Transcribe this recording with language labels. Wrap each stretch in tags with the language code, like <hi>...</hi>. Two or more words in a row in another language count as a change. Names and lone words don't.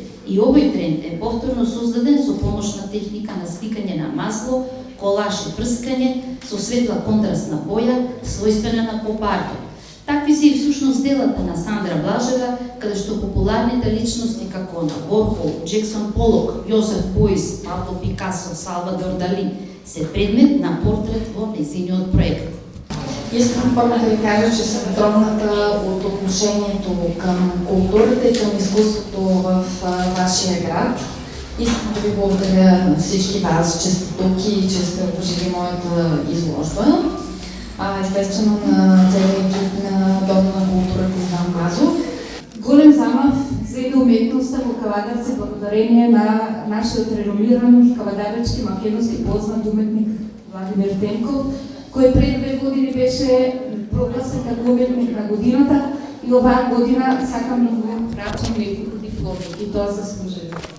<mk>И овој тренд е повторно создаден со помош на техника на сликање на масло, колаж и прскање, со светла контрастна боја, својствена на поп-артот. Такви се и всушност делата на Сандра Блажева, каде што популарните личности како на Ворхол, Джексон Полок, Јозеф Бојс, Пабло Пикасо, Салвадор Дали се предмет на портрет во нејзиниот проект.</mk> <bg>Искам първо да ви кажа, че съм трогната от отношението към културата и към изкуството в вашия град. Искам да ви благодаря на всички вас, че сте тук и че сте обожили моята изложба. Естествено на целия екип на Дома на културата Иван Вазов.</bg> <mk>Голем замав за една уметноста во Кавадарци благодарение на нашиот реномиран кавадаречки македонски познат уметник Владимир Темков, кој пред 2 години беше прогласен како уметник на годината и оваа година сакам да му врачам неколку дипломи и тоа заслужува.</mk>